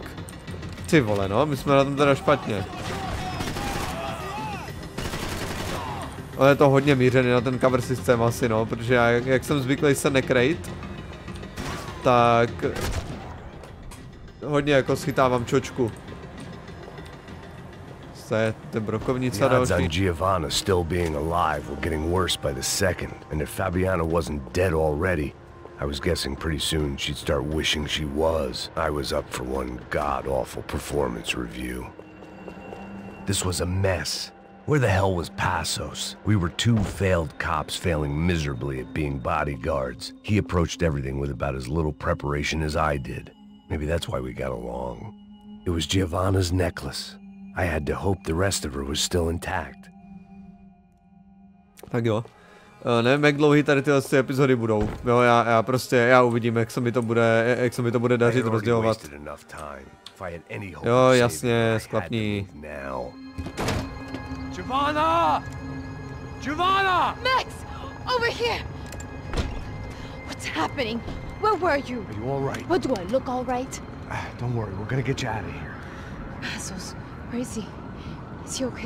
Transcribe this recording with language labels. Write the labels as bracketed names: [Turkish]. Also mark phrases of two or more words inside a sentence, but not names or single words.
[Czech] Ty vole, no, my jsme na tom teda špatně. Ale je to hodně mířený na ten cover systém asi, no, protože já, jak jsem zvyklý se nekrejt, tak hodně jako schytávám čočku. Ten brokovnica další. [English] The odds on Giovanna still being alive were getting worse by the second, and if Fabiana wasn't dead already, I was guessing pretty soon she'd start wishing she was. I was up for one god-awful performance review. This was a mess. Where the hell was Passos? We were two failed cops failing miserably at being bodyguards. He approached everything with about as little preparation as I did. Maybe that's why we got along. It was Giovanna's necklace. I had to hope the rest of her was still intact. [Czech] Tak jo. Nevím, jak dlouhý tady tyhle epizody budou. Jo, já uvidím, jak se mi to bude dařit rozdělovat. Jo, jasně, sklapní. [English] Giovanna! Giovanna! Max! Over here! What's happening? Where were you? Are you all right? What, do I look all right? Don't worry, we're gonna get you out of here. Passos, where is he? Is he okay?